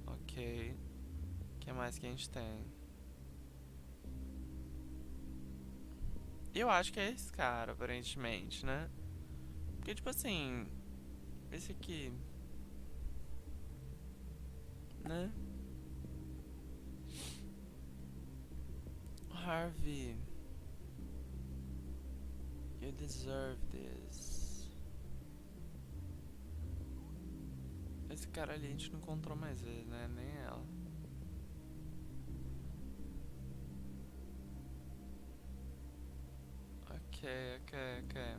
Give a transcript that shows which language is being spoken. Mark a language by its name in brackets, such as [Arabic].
[Portuguese] Ok. O que mais que a gente tem? Eu acho que é esse cara, aparentemente, né? Porque, tipo assim, esse aqui, né? [English] Harvey, you deserve this. [Portuguese] Esse cara ali a gente não encontrou mais vezes, né? Nem ela. Ok, ok, ok.